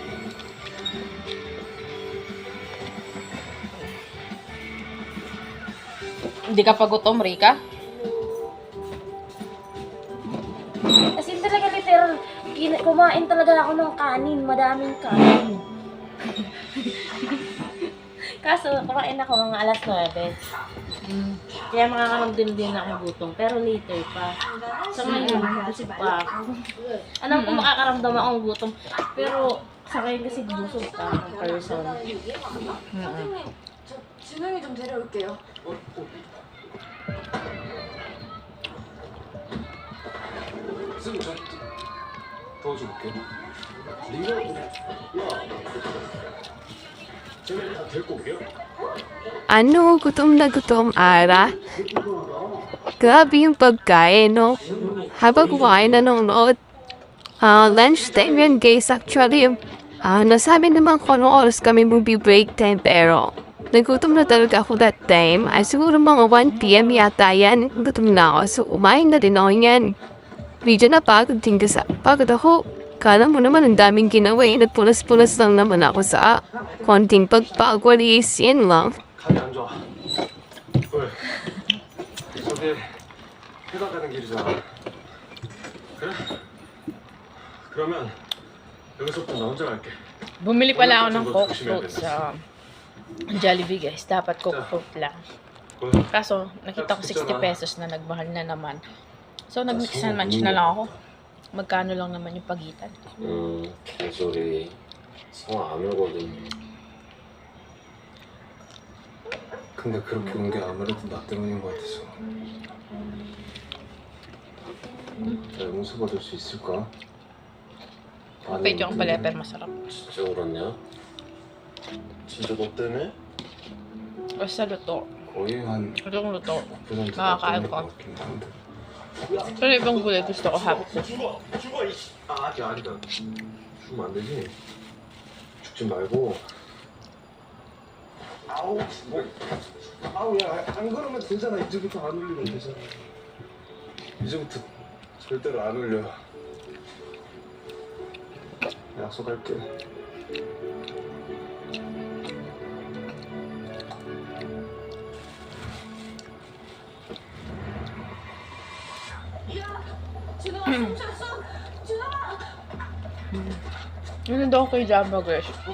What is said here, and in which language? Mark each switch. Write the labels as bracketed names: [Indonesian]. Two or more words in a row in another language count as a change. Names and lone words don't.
[Filipino] Hindi ka pa gutom, Rika? [English] As in [Filipino] talaga literal, kumain talaga ako ng kanin, madaming kanin. Kaso, kumain ako mga alas 9. Kaya makakaramdam din ako gutom. Pero later pa. Sa ngayon, kasi pa ako. Alam ko makakaramdam akong gutom. Pero sa ngayon kasi busog pa akong person. [Korean] 저 진영이 좀 데려올게요. 쌤, 저 도와줄게요. 이거 쟤네 다 데리고 올게요. [Filipino] Ano, gutom na gutom, Ara? Grabe yung pagkain, no? Habang kumain nanonood. [English] Lunch time [Filipino] yan, guys. Actually, nasabi naman kung anong oras kami [English] break time, [Filipino] pero nagutom na talaga ako [English] that time. [Filipino] Ay, siguro mga 1 p.m. yata yan. Gutom na ako, so umain na din ako yan. Medyo napagod din kasi pagod ako. Kala mo naman ang daming ginawa eh. Nagpunas-punas lang naman ako sa konting pagpagwalis. Yan lang. [Korean] 감이 안 좋아. 왜? 저기 회사 가는 길이잖아. 그래? 그러면 여기서부터 나 혼자 갈게. [Filipino] Bumili pala ako ng Coke float sa Jollibee, guys. Dapat Coke float lang. Kaso, nakita ko 60 pesos na nagmahal na naman. So, nag- [English] mix and match [Filipino] na lang ako. Magkano lang naman yung pagitan. [Korean] 개소리. 성 안 오거든. 근데 그렇게 온 게 아무래도 나 때문인 것 같아서. 나 용서 받을 수 있을까? [Filipino] Pwede yung pala, pero masarap. [Korean] 진짜 울었냐? 진짜 너 때문에? [Filipino] O sa luto. [Korean] 거의 한 [Filipino] Itong luto. 9% Makakain ko. Pero ibang gulay gusto ko hapon. [Korean] 아직 아니다. 죽으면 안 되지. 죽지 말고. 아우 뭐. 아우 야안 그러면 되잖아. 이제부터 안 울리면 되잖아. 이제부터 절대로 안 울려. 약속할게. [Filipino] Yun daw kay Jamba, guys.